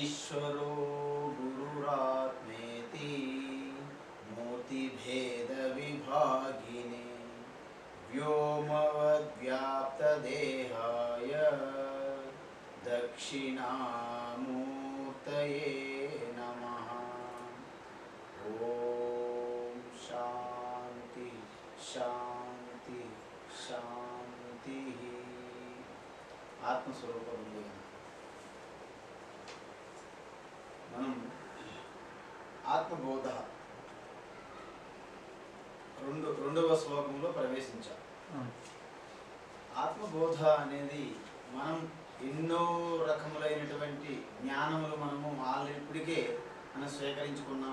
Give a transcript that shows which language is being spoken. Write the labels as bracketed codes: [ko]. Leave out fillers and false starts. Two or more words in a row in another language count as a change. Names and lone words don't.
[sa] गुरुरक्षरो गुरुरात्मेति मूर्तिभेदविभागिने व्योमवद्व्याप्तदेहाय दक्षिणामूर्तये नमः। ओम शांति शांति शांति। [te] ఆత్మస్వరూప మనం ఆత్మబోధ రెండవ శ్లోకంలో ప్రవేశించాం. ఆత్మబోధ అనేది మనం ఎన్నో రకములైనటువంటి జ్ఞానములు మనము ఆల్రెడీ ఇప్పటికే మనం స్వీకరించుకున్నాం.